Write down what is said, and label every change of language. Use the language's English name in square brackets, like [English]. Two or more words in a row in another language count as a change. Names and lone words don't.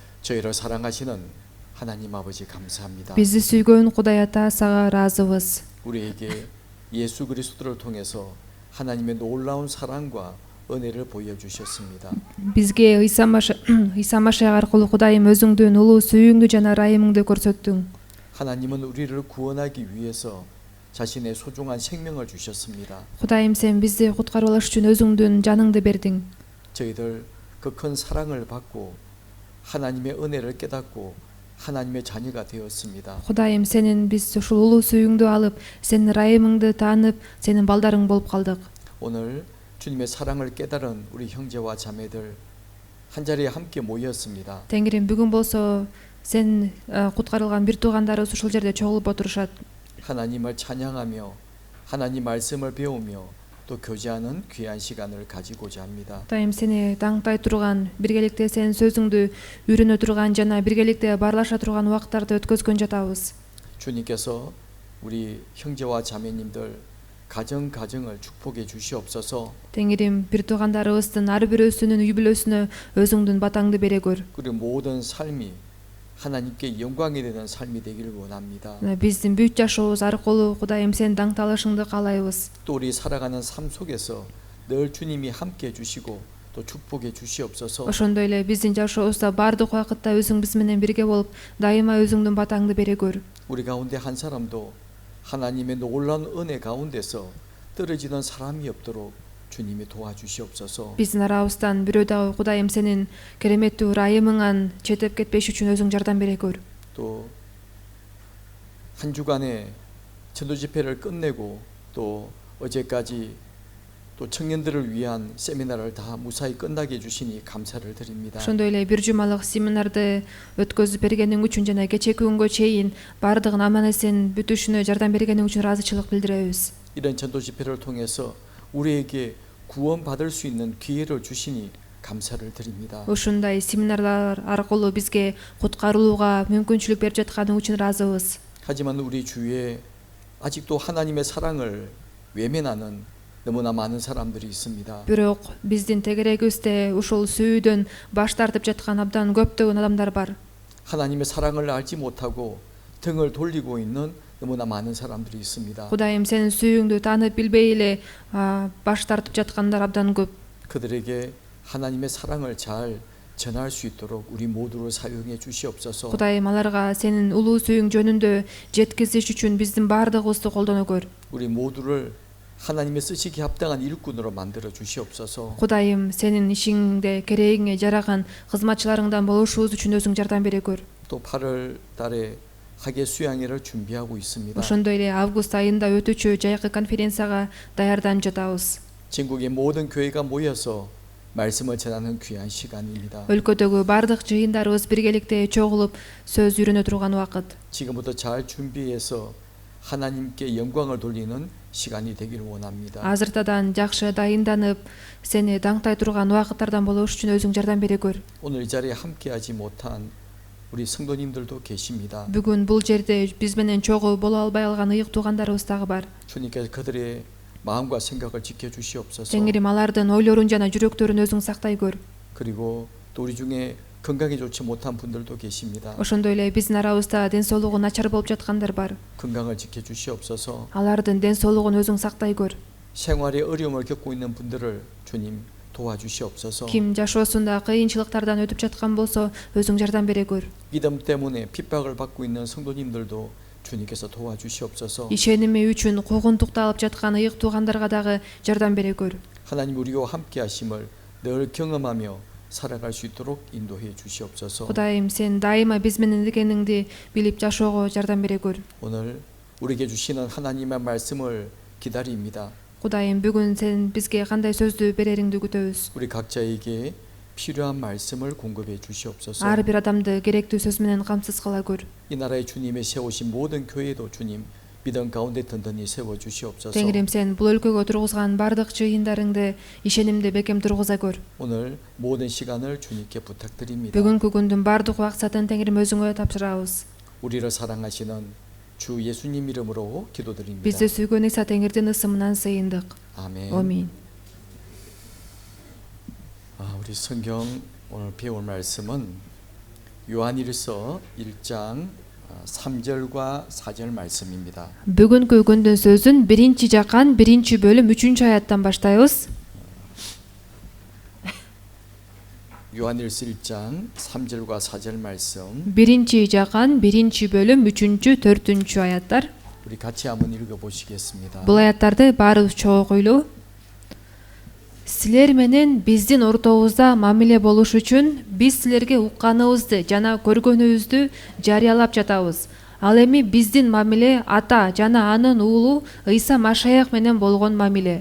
[Korean] 저희를 사랑하시는 하나님 아버지 감사합니다. [Kyrgyz] Бизди сүйгөн Кудай Ата сага ыраазыбыз. [Korean] 우리에게 예수 그리스도를 통해서 하나님의 놀라운 사랑과 은혜를 보여주셨습니다. [Kyrgyz] Бизге Иса Машиах аркылуу Кудайым өзүңдүн улуу сүйүүңдү жана ырайымыңды көрсөттүң. [Korean] 하나님은 우리를 구원하기 위해서 자신의 소중한 생명을 주셨습니다. [Kyrgyz] Кудайым, сен бизди куткарып алыш үчүн өзүңдүн жаныңды бердиң. [Korean] 저희들 그 큰 사랑을 받고 하나님의 은혜를 깨닫고 하나님의 자녀가 되었습니다. [Kyrgyz] Кудайым, сенин биз ушул улуу сүйүүңдү алып, сенин ырайымыңды таанып, сенин балдарың болуп калдык. [Korean] 오늘 주님의 사랑을 깨달은 우리 형제와 자매들 한 자리에 함께 모였습니다. [Kyrgyz] Теңирим, бүгүн болсо сен куткарылган бир туугандарыбыз ушул жерде чогулуп отурушат. [Korean] 하나님을 찬양하며 하나님 말씀을 배우며 또 교제하는 귀한 시간을 가지고자 합니다. [Kyrgyz] Кудайым, сени таңтай турган, биргеликте сенин сөзүңдү үйрөнө турган жана биргеликте баарлаша турган убакыттарды өткөзгөн жатабыз. [Korean] 주님께서 우리 형제와 자매님들 가정을 축복해 주시옵소서. [Kyrgyz] Теңирим, бир туугандарыбыздын ар бирөөсүнүн үй бүлөсүнө өзүңдүн батаңды бере көр. [Korean] 그리고 모든 삶이 하나님께 영광이 되는 삶이 되기를 원합니다. [Kyrgyz] Биздин бүт жашообуз аркылуу Кудайым сенин даңталышыңды каалайбыз. [Korean] 또 우리 살아가는 삶 속에서 늘 주님이 함께 해 주시고 또 축복해 주시옵소서. [Kyrgyz] Ошондой эле биздин жашообузда бардык убакытта өзүң биз менен бирге болуп, дайыма өзүңдүн батаңды бере көр. [Korean] 우리 가운데 한 사람도 하나님의 놀라운 은혜 가운데서 떨어지는 사람이 없도록 주님이 도와주시옵소서. [Kyrgyz] Биздин арабыздан бирөө дагы Кудайым сенин кереметтүү ырайымыңан четип кетпеш үчүн өзүң жардам бере көр. [Korean] 또 한 주간의 전도 집회를 끝내고 또 어제까지 또 청년들을 위한 세미나를 다 무사히 끝나게 해주시니 감사를 드립니다. [Kyrgyz] Ошондой эле бир жумалык семинарды өткөзүп бергениң үчүн жана кечээки күнгө чейин бардыгын аман эсен бүтүшүнө жардам бергениң үчүн ыраазычылык билдиребиз. [Korean] 이런 전도 집회를 통해서 우리에게 구원받을 수 있는 기회를 주시니 감사를 드립니다. [Kyrgyz] Ушундай семинарлар аркылуу бизге куткарылууга мүмкүнчүлүк берип жатканың үчүн ыраазыбыз. [Korean] 하지만 우리 주위에 아직도 하나님의 사랑을 외면하는 너무나 많은 사람들이 있습니다. [Kyrgyz] Бирок биздин тегерегибизде ушул сүйүүдөн баш тартып жаткан абдан көптөгөн адамдар бар. [Korean] 하나님의 사랑을 알지 못하고 등을 돌리고 있는 너무나 많은 사람들이 있습니다. [Kyrgyz] Кудайым, сенин сүйүүңдү таанып билбей эле баш тартып жаткандар абдан көп. [Korean] 그들에게 하나님의 사랑을 잘 전할 수 있도록 우리 모두를 사용해 주시옵소서. [Kyrgyz] Кудайым, аларга сенин улуу сүйүүң жөнүндө жеткизиш үчүн биздин бардыгыбызды колдоно көр. [Korean] 우리 모두를 하나님의 쓰시기 합당한 일꾼으로 만들어 주시옵소서. [Kyrgyz] Кудайым, сенин ишиңде керегиңе жараган кызматчыларыңдан болушубуз үчүн өзүң жардам бере көр. [Korean] 또 8월 달에 학예 수양회를 준비하고 있습니다. [Kyrgyz] Ошондой эле август айында өтүүчү жайкы конференцияга даярданып жатабыз. [Korean] 전국의 모든 교회가 모여서 말씀을 전하는 귀한 시간입니다. [Kyrgyz] Өлкөдөгү бардык жыйындарыбыз биргеликте чогулуп сөз үйрөнө турган убакыт. [Korean] 지금부터 잘 준비해서 하나님께 영광을 돌리는 시간이 되기를 원합니다. [Kyrgyz] Азыртадан жакшы дайынданып, сени даңтай турган убакыттардан болуш үчүн өзүң жардам бере көр. [Korean] 오늘 이 자리에 함께하지 못한 우리 성도님들도 계십니다. [Kyrgyz] Бүгүн бул жерде биз менен чогуу боло албай калган ыйык туугандарыбыз дагы бар. [Korean] 주님께서 그들의 마음과 생각을 지켜주시옵소서. [Kyrgyz] Теңирим, алардын ойлорун жана жүрөктөрүн өзүң сактай көр. [Korean] 그리고 또 우리 중에 건강이 좋지 못한 분들도 계십니다. [Kyrgyz] Ошондой эле биздин арабызда ден соолугу начар болуп жаткандар бар. [Korean] 건강을 지켜주시옵소서. [Kyrgyz] Алардын ден соолугун өзүң сактай көр. [Korean] 생활에 어려움을 겪고 있는 분들을 주님 도와주시옵소서. [Kyrgyz] Ким жашоосунда кыйынчылыктардан өтүп жаткан болсо, өзүң жардам бере көр. [Korean] 믿음 때문에 핍박을 받고 있는 성도님들도 주님께서 도와주시옵소서. [Kyrgyz] Ишеними үчүн куугунтукта алып жаткан ыйык туугандарга дагы жардам бере көр. [Korean] 하나님 우리와 함께하심을 늘 경험하며 살아갈 수 있도록 인도해 주시옵소서. [Kyrgyz] Кудайым, сен дайыма биз менен экениңди билип жашоого жардам бере көр. [Korean] 오늘 우리에게 주시는 하나님의 말씀을 기다립니다. [Kyrgyz] Кудайым, бүгүн сен бизге кандай сөздү берериңди күтөбүз. [Korean] 우리 각자에게 필요한 말씀을 공급해 주시옵소서. [Kyrgyz] Ар бир адамды керектүү сөз менен камсыз кыла көр. [Korean] 이 나라의 주님의 세우신 모든 교회도 주님 믿음 가운데 든든히 세워 주시옵소서. [Kyrgyz] Теңирим, сен бул өлкөгө тургузган бардык жыйындарыңды ишенимди бекем тургуза көр. [Korean] 오늘 모든 시간을 주님께 부탁드립니다. [Kyrgyz] Бүгүнкү күндүн бардык убакытын Теңирим өзүңө тапшырабыз. [Korean] 우리를 사랑하시는 주 예수님 이름으로 기도드립니다. [Kyrgyz] Бизди сүйгөн Иса Теңирдин ысымынан сыйындык. [Korean] 아멘. [Kyrgyz] Амин. [Korean] 우리 성경 오늘 배울 말씀은 요한일서 1장 3절과 4절 말씀입니다. [Kyrgyz] Бүгүнкү күндүн сөзүн 1-жакан 1-бөлүм 3 аяттан баштайбыз. [Korean] 요한일서 1장 3절과 4절 말씀 [Kyrgyz] 1-жакан 1-бөлүм 3-4 аяттар. [Korean] 우리 같이 한번 읽어 보시겠습니다. [Kyrgyz] Бул аяттарды баарыбыз чогуу окуйлу. Силер менен биздин ортобузда мамиле болуш үчүн биз силерге укканыбызды жана көргөнүбүздү жарыялап жатабыз. Ал эми биздин мамиле Ата жана анын уулу Ыйса Машаяк менен болгон мамиле.